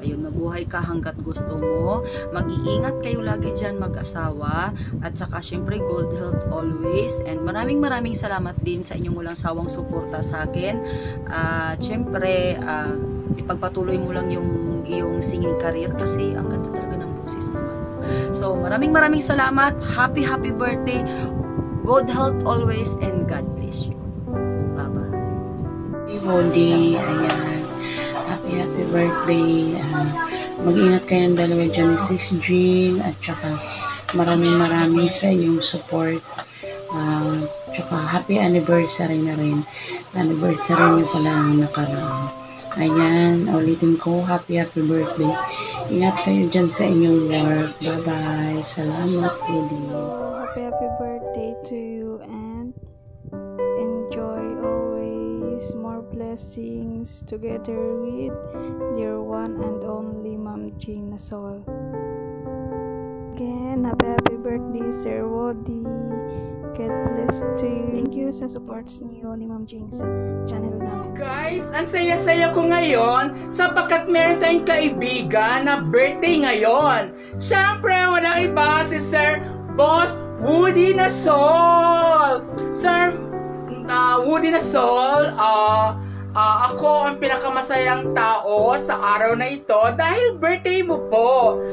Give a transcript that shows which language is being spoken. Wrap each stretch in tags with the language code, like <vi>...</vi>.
<tl>Ayun, mabuhay ka hanggat gusto mo. Mag-iingat kayo lagi dyan mag-asawa. At saka syempre good health always. And maraming salamat din sa inyong walang sawang suporta sa akin. At syempre ipagpatuloy mo lang yung iyong singing career kasi ang ganda talaga ng boses mo.</tl> <en>So maraming salamat. Happy birthday. Good health always and God bless you. Bye-bye. Happy Woody. Ayan. Happy birthday.</en> <tl>Mag-ingat kayong dalawa dyan ni Sis Jing. At saka maraming sa iyong support. Tsaka happy anniversary na rin. Anniversary niyo pala ang nakaraan. Ayan. Ulitin ko. Happy birthday. Ingat kayo dyan sa inyong work. Bye-bye. Salamat, Woody.</tl> <en>Happy birthday to you and enjoy always more blessings together with dear one and only Ma'am Jing na Soul. Again, happy birthday Sir Woody. God bless to you. Thank you sa supports niyo ni Ma'am Jing sa channel namin.</en> <tl>Guys, ang saya-saya ko ngayon sapagkat meron tayong kaibigan na birthday ngayon. Siyempre, walang iba si Sir Boss Woody na Soul. Sir Woody na Soul, ako ang pinakamasayang tao sa araw na ito dahil birthday mo po.</tl>